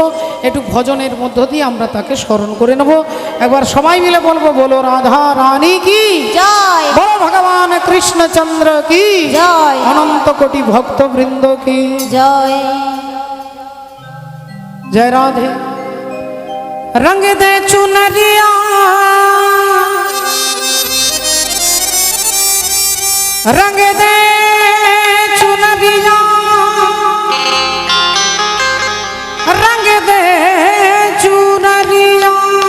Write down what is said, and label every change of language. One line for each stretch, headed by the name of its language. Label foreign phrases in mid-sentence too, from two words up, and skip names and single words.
Bangla: একটু ভজনের মধ্য দিয়ে আমরা তাকে স্মরণ করে নেব। একবার সবাই মিলে বলবো, বলো রাধা রানী কি জয় বলো, ভগবান কৃষ্ণচন্দ্র কি জয় অনন্ত কোটি ভক্তবৃন্দ কি জয়।
Hindi: जय राधे। रंग दे चुनरिया रंग दे चुनरिया रंग दे चुनरिया